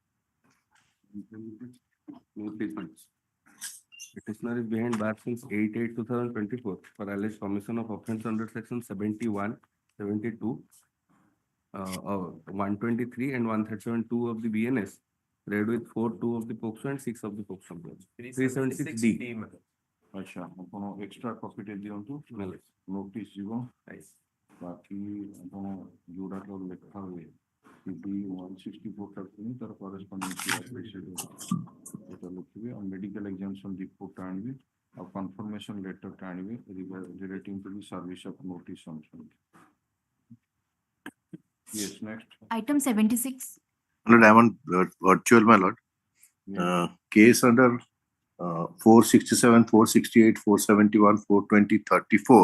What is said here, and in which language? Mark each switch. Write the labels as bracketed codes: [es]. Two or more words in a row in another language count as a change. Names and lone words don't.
[en] Petitioner is behind bars since 8/8/2024 for alleged commission of offence under section 71, 72, 123 and 137(2) of the BNS, read with 4(2) of the POCSO and 6 of the POCSO. 376D. [or] अच्छा ଆପଣ [en] extra copy [or] ଟେ ଦିଅନ୍ତୁ notice ଯିବ ବାକି ଆପଣ ଯୋଉଟା ସବୁ ଲେଖା ହୁଏ PD 164 ଟା ପୁଣି ତାର corresponding ଏଟା ଲେଖିବେ ଆଉ [en] medical exemption report [or] ଟା ଆଣିବେ ଆଉ [en] confirmation letter [or] ଟା ଆଣିବେ [en] relating to the service of notice on. Yes, next. Item 76. Lord, I am on virtual, my lord. Case under 467, 468, 471, 420, 34.